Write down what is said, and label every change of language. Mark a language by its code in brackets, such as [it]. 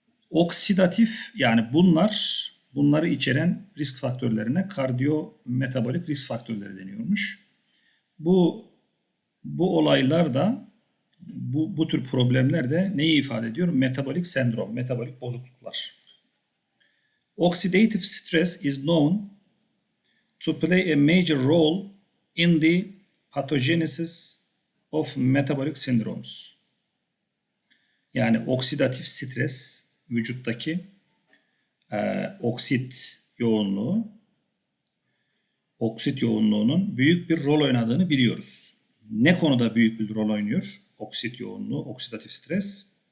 [tr] Oksidatif, yani bunları içeren risk faktörlerine kardiyometabolik risk faktörleri deniyormuş. Bu olaylar da bu tür problemler de neyi ifade ediyor? Metabolik sendrom, metabolik bozukluklar. [en] Oxidative stress is known to play a major role in the pathogenesis of metabolic syndromes. [tr] Yani oksidatif stres, vücuttaki oksit yoğunluğunun büyük bir rol oynadığını biliyoruz. Ne konuda büyük bir rol oynuyor oksit yoğunluğu, oksidatif stres?